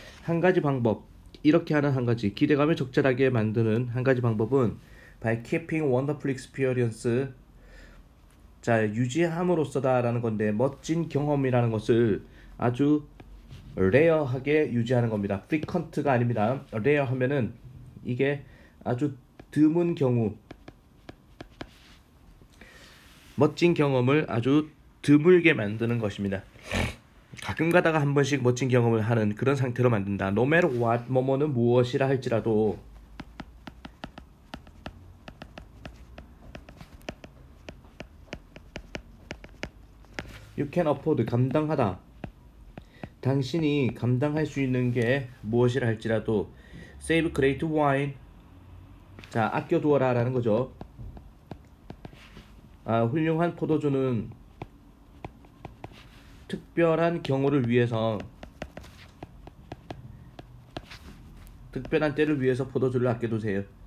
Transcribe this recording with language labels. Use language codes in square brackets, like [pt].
[ko] 한 가지 방법 이렇게 하는 한 가지 기대감을 적절하게 만드는 한 가지 방법은 [en] by keeping wonderful experience [ko] 자 유지함으로써다라는 건데 멋진 경험이라는 것을 아주 레어하게 유지하는 겁니다. frequent가 아닙니다. 레어 하면은 이게 아주 드문 경우 멋진 경험을 아주 드물게 만드는 것입니다. 가끔 가다가 한 번씩 멋진 경험을 하는 그런 상태로 만든다. [en] No matter what, [ko] 뭐뭐는 무엇이라 할지라도 [en] You can afford, [ko] 감당하다. 당신이 감당할 수 있는 게 무엇이라 할지라도 [en] Save great wine [ko] 자, 아껴두어라 라는 거죠. 훌륭한 포도주는 특별한 경우를 위해서 특별한 때를 위해서 포도주를 아껴두세요.